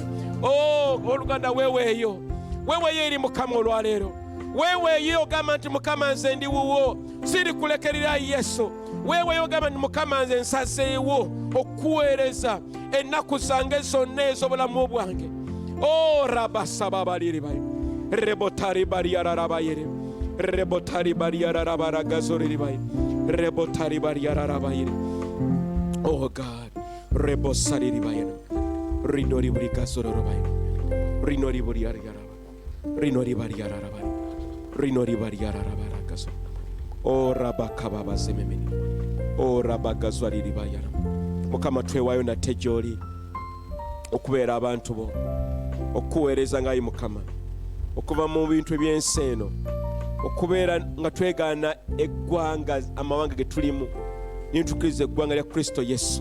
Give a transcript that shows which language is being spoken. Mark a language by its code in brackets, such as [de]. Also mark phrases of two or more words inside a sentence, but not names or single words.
[lg] Oh Oluganda weweyo eri Mukama olwaleero, weweyo ogamba nti Mukama nze ndi wuwo, siri kulekerera Yesu. Weweyo ogamba nti Mukama nze nsazeewo okuweereza ennaku zange zonna ez'obulamu bwange. O rabasaba baliri bayo rebotari bariyararabayere rebotari bariyararabaragazoriri bayo rebotari bariyararabayere. [en] Oh God, rebosariri bayo rinori buri gazororo bayo rinori buri yararaba rinori bariyararaba rinori bariyararabaragazo. O rabakababa zememeni o rabagazwariri bayara. [lg] Mukama twewayo nate gy'oli okubeera abantu bo, okuweereza ng'ayi Mukama, okuva mu bintu eby'ensi eno, okubeera nga twegaana eggwanga, amawanga ge tulimu, nintukiriza eggwanga lya Kristo Yesu.